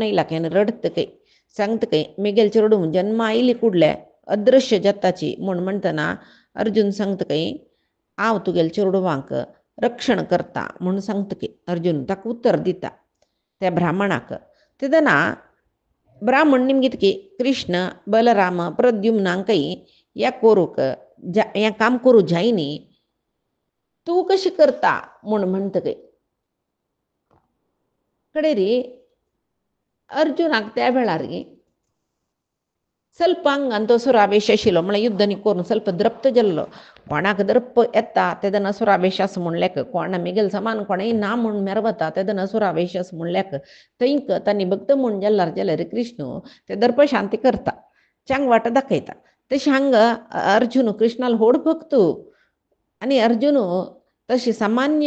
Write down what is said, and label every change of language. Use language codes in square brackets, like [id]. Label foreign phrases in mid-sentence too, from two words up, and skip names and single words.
[kok] येयला रडत काही सांगता काही मेगेल चेडूं जन्म आयली कुडले अदृश्य जाताची म्हणटना अर्जुन सांगता काही हांव तुगेले चेडवांक रक्षण करता म्हूण सांगता की अर्जुन ताका उत्तर दिता त्या ब्राह्मणाक तेदना ब्राह्मण निमगीत की कृष्ण बलराम प्रद्युम्नांकय या कोरूक हें काम करूं जायनी तूं कशी करता म्हूण म्हणटा की कडेरी अर्जुनाक त्या वेळार [kn] ಸ್ವಲ್ಪ ಹಂಗಂತ ಸುರಾವೇಶ [kok] ಆशिल्लो म्हळ्यार युद्ध न्ही करून ಸ್ವಲ್ಪ द्रप्त जाल्लो कोणाक द्रप येता तेदन असुरावेश आसा म्हणल्याक कोणा मेगेल समान कोणेय ना म्हूण मेरवता तेदन असुरावेश आसा म्हणल्याक थंयक तांणी भक्त म्हूण जाल्यार कृष्ण ते दर्प शांती करता चांग वाट दाखयता तशें हांगा अर्जुन कृष्णाल व्हड भक्त आनी अर्जुन तशी सामान्य